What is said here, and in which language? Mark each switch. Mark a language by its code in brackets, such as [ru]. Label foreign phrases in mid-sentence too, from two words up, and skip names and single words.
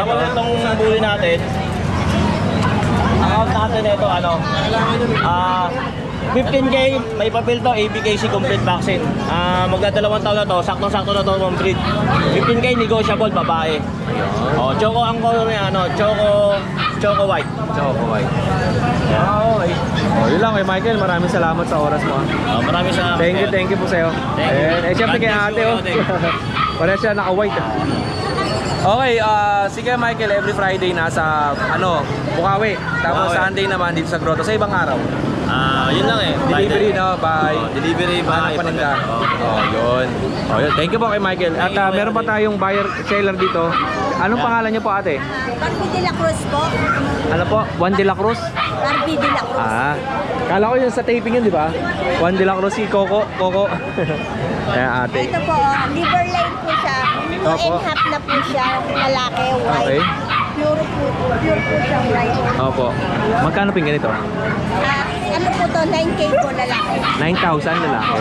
[tl] Tapos itong bully natin, ang out natin ito, 15K, may papel to, ABKC [en] complete vaccine. [tl] Magdadalawang taon na to, saktong-sakto na to, mong breed. 15K, negotiable, babae. Choco ang color niya, Choco white. Choco White. Okay. Yun lang kay Michael, maraming salamat sa oras mo. Maraming salamat. [en] Thank you [tl] po sa'yo. [en] Thank you. [tl] Siyempre kay [en] God bless [tl] ate, [en] you, oh. [tl] ate. Parehas siya naka-white. Okay, sige Michael, [en] every Friday [tl] nasa Bukawi. Tapos Bukawi. Sunday naman dito sa Grotto. Sa ibang araw. Yun lang eh. [en] Delivery, no? Bye. Delivery, bye. [tl] Paninda. Yun. Yun. [en] Thank you [tl] po kay Michael. At meron pa tayong buyer-seller dito. Anong pangalan niyo po ate? Barbie de la Cruz po. Ano po? Juan de la Cruz? Barbie de la Cruz. Kala ko yun sa taping yun, di ba? Juan de la Cruz, si Coco. Ayan ate. Ito po, [en] liver line [tl] po siya. 2 Opo. [en] and half [tl] na po siya, lalaki, white. Okay. Pure po siya, white. Opo. Magkano po yung ganito? Ano po to, 9K po lalaki. 9,000 lalaki.